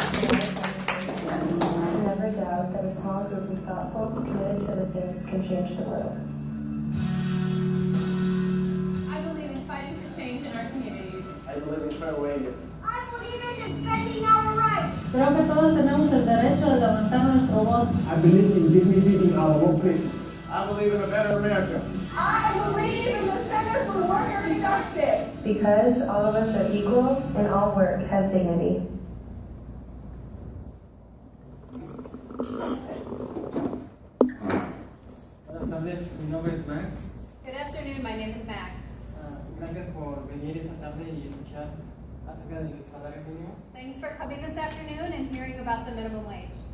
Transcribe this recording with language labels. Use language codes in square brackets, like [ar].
[en] To never doubt that a small group of thoughtful, committed citizens can change the world. I believe in fighting for change in our communities. I believe in fair wages. I believe in defending our rights. [es] Creo que todos tenemos el derecho de levantar nuestro voz. [en] I believe in dignity in our workplace. I believe in a better America. I believe in the Center for Worker Justice. Because all of us are equal and all work has dignity. [es] Buenas tardes, mi nombre es Max. [en] Good afternoon, my name is Max. [es] Gracias por venir esta tarde y escuchar acerca del salario mínimo. [en] Thanks for coming this afternoon and hearing about the minimum wage.